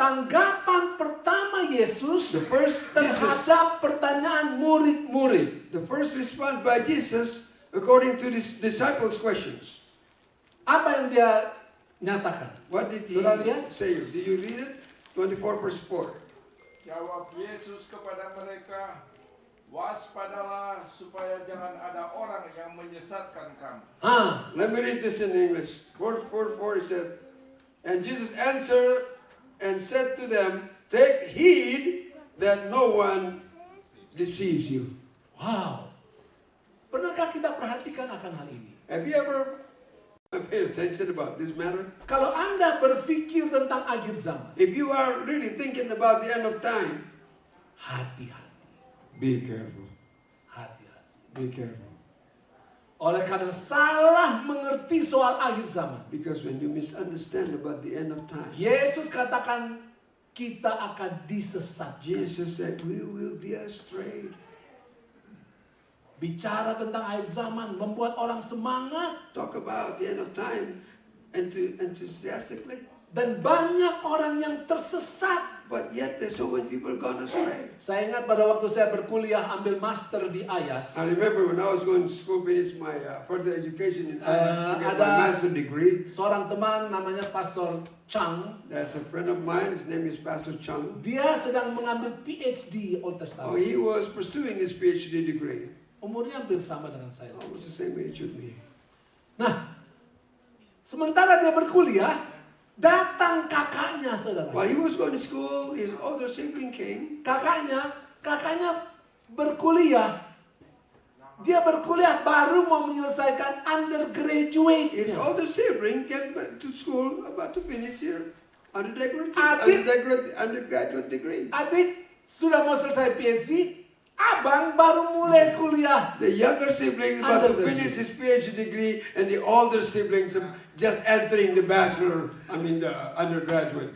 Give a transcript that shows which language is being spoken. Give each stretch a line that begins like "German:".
Indonesian: Tanggapan pertama Yesus
English: The first
Indonesian: terhadap pertanyaan murid-murid.
English: The first response by Jesus according to the disciples' questions.
Indonesian: Apa yang dia nyatakan?
English: What did he
Indonesian: Saudara lihat?
English: say? Do you read it? 24 verse 4.
Indonesian: Jawab Yesus kepada mereka, waspadalah supaya jangan ada orang yang menyesatkan kamu.
English: Let me read this in English. 4:4 it said, and Jesus answered and said to them, take heed that no one deceives you. Wow.
Indonesian: Pernahkah kita perhatikan akan hal ini?
English: Have you ever paid attention about this matter?
Indonesian: Kalau Anda berpikir tentang akhir zaman,
English: If you are really thinking about the end of time,
Indonesian: hati-hati,
English: be careful.
Indonesian: hati-hati.
English: Be careful.
Indonesian: Oleh karena salah mengerti soal akhir zaman,
English: Because when you misunderstand about the end of time,
Indonesian: Yesus katakan kita akan disesatkan.
English: Jesus said we will be astray.
Indonesian: Bicara tentang akhir zaman membuat orang semangat,
English: Talk about the end of time enthusiastically,
Indonesian: dan banyak orang yang tersesat.
English: but yet there's so many people gone astray.
Indonesian: Saya ingat pada waktu saya berkuliah ambil master di IAS,
English: I remember when I was going to school, finish my further education in IAS to get my
Indonesian: ada-
English: master's degree.
Indonesian: seorang teman namanya Pastor Chang,
English: That's a friend of mine. His name is Pastor Chung.
Indonesian: dia sedang mengambil PhD Old
English: Testament. he was pursuing his PhD degree.
Indonesian: Umurnya hampir sama dengan saya.
English: Almost the same age with me.
Indonesian: Nah, sementara dia berkuliah, datang kakaknya, saudara.
English: While he was going to school, his older sibling came.
Indonesian: Kakaknya berkuliah. Dia berkuliah baru mau menyelesaikan undergraduate-nya.
English: older sibling came back to school, about to finish here, undergraduate degree.
Indonesian: Adik sudah mau selesai PhD, abang baru mulai kuliah.
English: The younger sibling is about to Undergraduate. finish his PhD degree, and the older siblings are just entering the the undergraduate